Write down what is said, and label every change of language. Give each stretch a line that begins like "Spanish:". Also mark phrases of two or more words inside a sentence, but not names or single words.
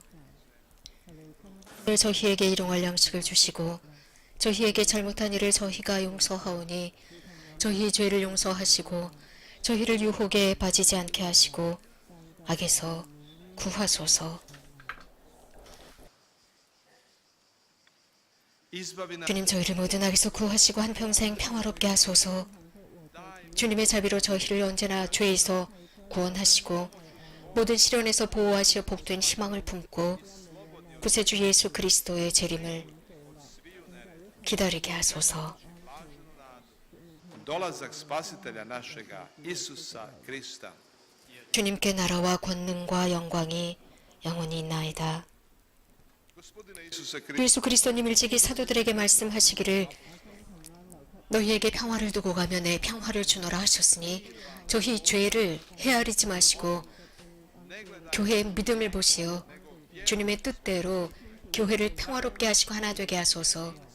Korean: 오늘 저희에게 일용할 양식을 주시고 저희에게 잘못한 일을 저희가 용서하오니 저희의 죄를 용서하시고 저희를 유혹에 빠지지 않게 하시고 악에서 구하소서.
Croatian: Izbavi nas
Korean: 주님 저희를 모든 악에서 구하시고 한평생 평화롭게 하소서. 주님의 자비로 저희를 언제나 죄에서 구원하시고 모든 시련에서 보호하시어 복된 희망을 품고 구세주 예수 그리스도의 재림을 기다리게 하소서.
Croatian: dolazak spasitelja našega Isusa Krista.
Korean: 주님께 나라와 권능과 영광이 영원히 있나이다.
Croatian: Gospodine Isuse Kriste,
Korean: 예수 그리스도님 일찍이 사도들에게 말씀하시기를 너희에게 평화를 두고 가며 내 평화를 주노라 하셨으니 저희 죄를 헤아리지 마시고 교회의 믿음을 보시어 주님의 뜻대로 교회를 평화롭게 하시고 하나 되게 하소서.